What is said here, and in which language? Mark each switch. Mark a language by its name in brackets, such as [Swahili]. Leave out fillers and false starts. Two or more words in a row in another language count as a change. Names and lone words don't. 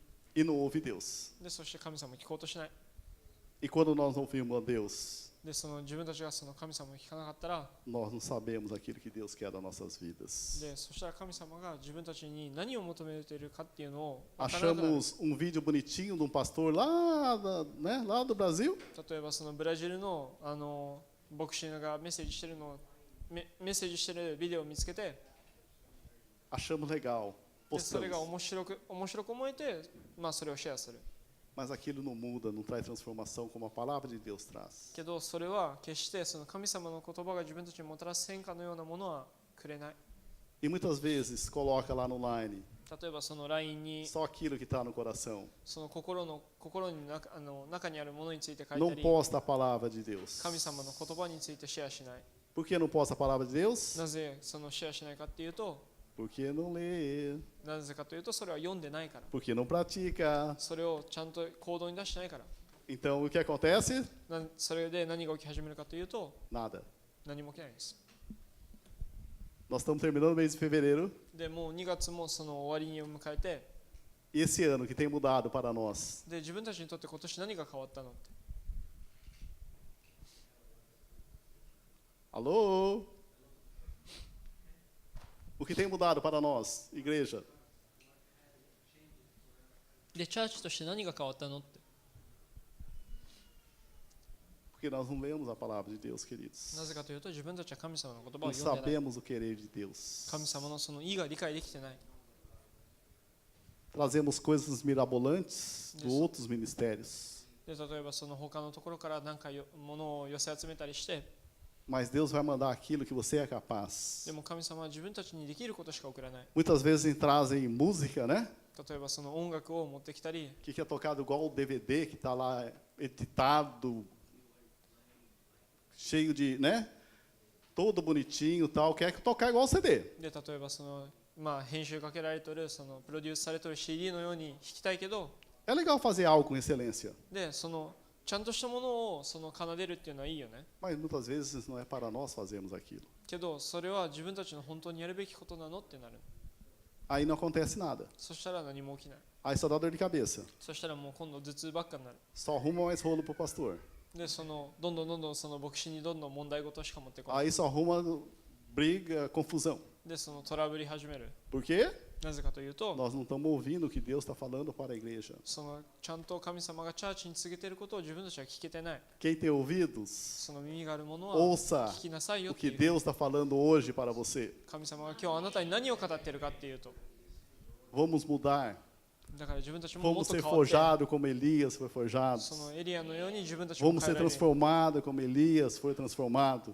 [Portuguese] E não ouve Deus. [Japanese] でそして神様を聞こうとしない。 [Portuguese] E quando nós não ouvimos a Deus, [Japanese] でその自分たちがその神様を聞かなかったら、 [Portuguese] nós não sabemos aquilo que Deus quer das nossas vidas. [Japanese] でそしたら神様が自分たちに何を求めているかっていうのを分からなくなる。 [Portuguese] Achamos um vídeo bonitinho de um pastor lá do Brasil. [Japanese] 例えばそのブラジルの牧師がメッセージしてるのメッセージしてるビデオを見つけて、 [Portuguese] Achamos legal. [Japanese] でそれが [Portuguese] Postamos. [Japanese] 面白く思えて、まあそれをシェアする。 [Portuguese] Mas aquilo não muda, não traz transformação como a palavra de Deus traz. [Japanese] けどそれは決してその神様の言葉が自分たちにもたらす変化のようなものはくれない。 [Portuguese] E muitas vezes coloca lá no line [Japanese] 例えばその LINE に [Portuguese] só aquilo que está no coração. [Japanese] その心に中にあるものについて書い [Portuguese] Não [Japanese] たり、 [Portuguese] posta a palavra de Deus. [Japanese] 神様の言葉についてシェアしない。 [Portuguese] Por que não posta a palavra de Deus? [Japanese] なぜそのシェアしないかっていうと、 [Portuguese] Porque não lê, [Japanese] なぜかというとそれは読んでないから。 [Portuguese] porque não pratica. [Japanese] それをちゃんと行動に出してないから。 [Portuguese] Então o que acontece? [Japanese] それで何が起き始めるかというと、 [Portuguese] Nada. [Japanese] 何も起きないです。 [Portuguese] Nós estamos terminando o mês de fevereiro. [Japanese] でもう2月もその終わりに迎えて、 [Portuguese] E esse ano que tem mudado para nós? [Japanese] で自分たちにとって今年何が変わったのって。 [Portuguese] Alô? O que tem mudado para nós, igreja? [Japanese] でチャーチとして何が変わったのって。 [Portuguese] Porque nós não lemos a palavra de Deus, queridos. [Japanese] なぜかというと自分たちは神様の言葉 [Portuguese] Não [Japanese] を読んでない。 [Portuguese] sabemos o querer de Deus. [Japanese] 神様のその意が理解できてない。 [Portuguese] trazemos coisas mirabolantes de Isso. outros ministérios. [Japanese] で例えばその他のところから何か物を寄せ集めたりして、 [Portuguese] Mas Deus vai mandar aquilo que você é capaz. [Japanese] でも神様は自分たちにできることしか送らない。 [Portuguese] Muitas vezes trazem música, né? [Japanese] 例えばその音楽を持ってきたり、 [Portuguese] Que é tocado igual o DVD que está lá editado, cheio de, né? Todo bonitinho e tal. Quer tocar igual o CD. [Japanese] で例えばその編集かけられてるそのプロデュースされてる CD のように弾きたいけど、 [Portuguese] É legal fazer algo com excelência, [Japanese] でそのちゃんとしたものをその奏でるっていうのはいいよね。 [Portuguese] mas muitas vezes não é para nós fazermos aquilo. [Japanese] けどそれは自分たちの本当にやるべきことなのってなる。 [Portuguese] Aí não acontece nada. [Japanese] そしたら何も起きない。 [Portuguese] Aí só dá dor de cabeça. [Japanese] そしたらもう今度頭痛ばっかになる。 [Portuguese] Só arruma mais rolo pro pastor. [Japanese] でそのどんどんその牧師にどんどん問題事しか持ってこない。 [Portuguese] Aí só arruma briga, confusão. [Japanese] でそのトラブり始める。 [Portuguese] Por quê? [Japanese] なぜかというと、 [Portuguese] Nós não estamos ouvindo o que Deus está falando para a igreja. [Japanese] そのちゃんと神様がチャーチに告げていることを自分たちは聞けてない。 [Portuguese] Quem tem ouvidos, [Japanese] その耳がある者は [Portuguese] ouça [Japanese] 聞きなさいよ [Portuguese] o [Japanese] ってい [Portuguese] que [Japanese] う。 [Portuguese] Deus está falando hoje para você. [Japanese] 神様が今日あなたに何を語っているかっていうと、 [Portuguese] Vamos mudar. [Japanese] だから自分たちももっ [Portuguese] Vamos [Japanese] と [Portuguese] ser [Japanese] 変わって [Portuguese] forjados como Elias foi [Japanese] そ [Portuguese] forjado. [Japanese] のエリアのように自分たちも [Portuguese] Vamos [Japanese] 変え [Portuguese] ser [Japanese] られる。 [Portuguese] transformados como Elias foi transformado.